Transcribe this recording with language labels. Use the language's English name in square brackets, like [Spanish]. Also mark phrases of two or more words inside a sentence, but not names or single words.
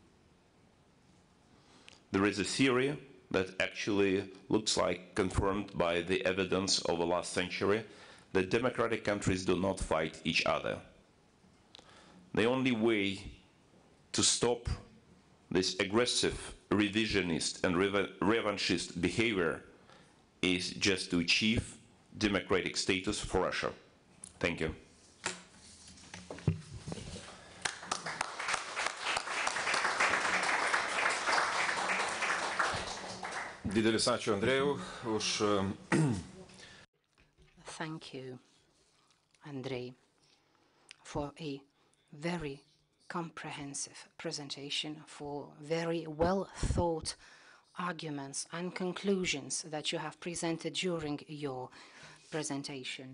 [English] There is a theory that actually looks like confirmed by the evidence of the last century that democratic countries do not fight each other. The only way to stop this aggressive, revisionist and revanchist behavior is just to achieve democratic status for Russia. Thank you. [Lithuanian] Didelis ačiū Andrejau už [English] Thank you, Andrei, for a very comprehensive presentation, for very well thought arguments and conclusions that you have presented during your presentation.